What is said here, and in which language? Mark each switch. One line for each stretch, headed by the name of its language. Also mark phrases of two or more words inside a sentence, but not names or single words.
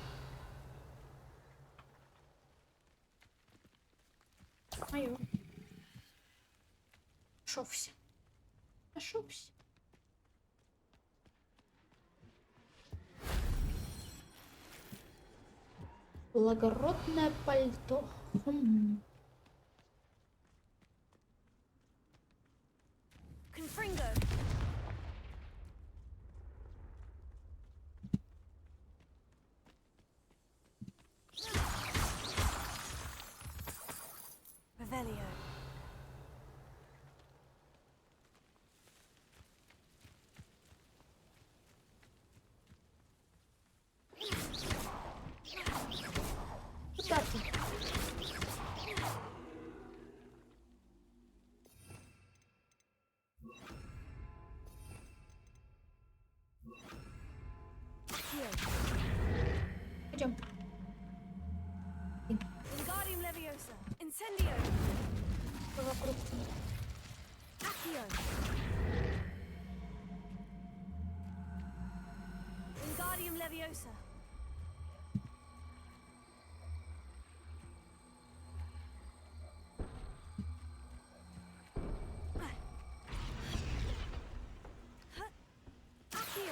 Russian: Моё. Ошибся. Ошибся. Благородное пальто.
Latin: Confringo. Revelio.
Russian: Куда ты? Пойдем.
Latin: Wingardium Leviosa. Incendio.
Russian: Вокруг.
Latin: Accio. Wingardium Leviosa. Accio.